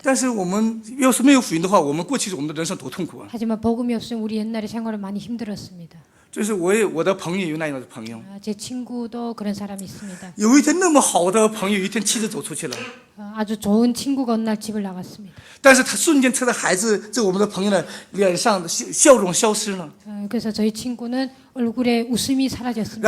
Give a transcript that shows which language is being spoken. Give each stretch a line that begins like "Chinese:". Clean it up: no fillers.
Chinese: 但是我们要是没有福音的话，我们过去我们的人生多痛苦啊！
Korean: 하지만 복음이 없으면 우리 옛날의 생활은 많이 힘들었습니다.
Chinese: 就是我的朋友有那样的朋友，
Korean: 제 친구도 그런 사람이 있습니다.
Chinese: 有一天那么好的朋友，有一天妻子走出去了，
Korean: 아주 좋은 친구가 어느 날 집을 나갔습니다.
Chinese: 但是他瞬间他的孩子，这我们的朋友的脸上的笑容消失了，
Korean: 그래서 저희 친구는 얼굴에 웃음이 사라졌습니다.